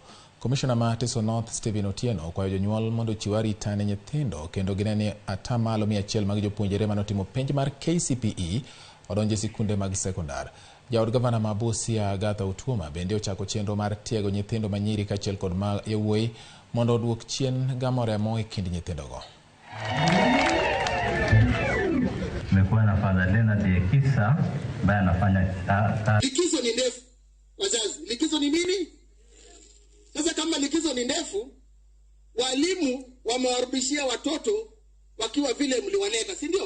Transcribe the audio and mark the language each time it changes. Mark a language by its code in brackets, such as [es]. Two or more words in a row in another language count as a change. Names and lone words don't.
[luo] Commissioner ma Teso North Stephen Otieno kwayo jonyuol mondo chiw arita ne nyithindo kendo gineni atamalo 100 mag jopuonjre manotimo penj mar KCPE odonje sikunde mag sekondar. Jaod gavana ma Busia Agatha Otuoma bende ochako chenro mar tiego nyithindo manyiri kaachiel kod ma yawuoyi mondo oduok chien gamo remo e kind nyithindogo. [sw] Nimekuwa na fadhalena kisa ambaye anafanya likizo ni ndefu. Wazazi, likizo ni nini? Sasa kama likizo ni ndefu, walimu wamewarudishia watoto wakiwa vile mliwaleta, si ndio?